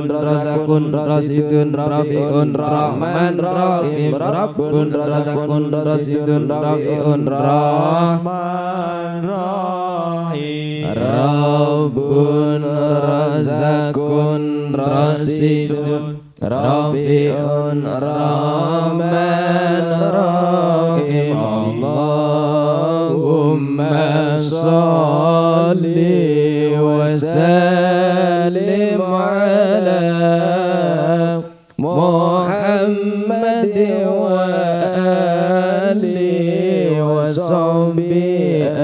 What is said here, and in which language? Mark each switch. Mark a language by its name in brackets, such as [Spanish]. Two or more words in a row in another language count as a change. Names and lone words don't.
[Arabic] رزاق رشيد رافع رحمن رحيم رب رزاق رشيد رافع رحمن رحيم رب رزاق رشيد رافع رحمن رحيم اللهم صل وسلم على محمد وآله وصحبه